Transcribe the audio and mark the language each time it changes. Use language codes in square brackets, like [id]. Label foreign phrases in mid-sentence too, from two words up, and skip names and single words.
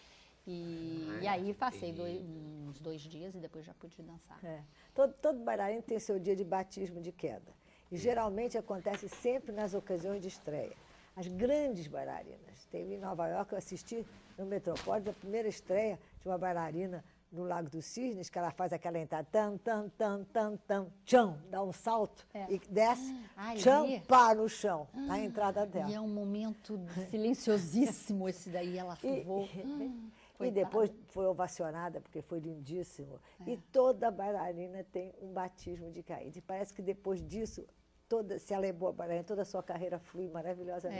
[pt] E aí passei uns 2 dias e depois já pude dançar. Todo bailarino tem seu dia de batismo de queda. E geralmente acontece sempre nas ocasiões de estreia. As grandes bailarinas. Teve em Nova York, eu assisti no Metropolitan, a primeira estreia de uma bailarina no Lago dos Cisnes, que ela faz aquela entrada, tam, tam, tam, tam, tam, tcham, dá um salto e desce, tcham, pá no chão, na entrada dela. E é um momento silenciosíssimo esse daí, ela voou. E depois foi ovacionada, porque foi lindíssimo. E toda bailarina tem um batismo de caída. E parece que depois disso, toda, se ela é boa bailarina, toda a sua carreira flui maravilhosamente.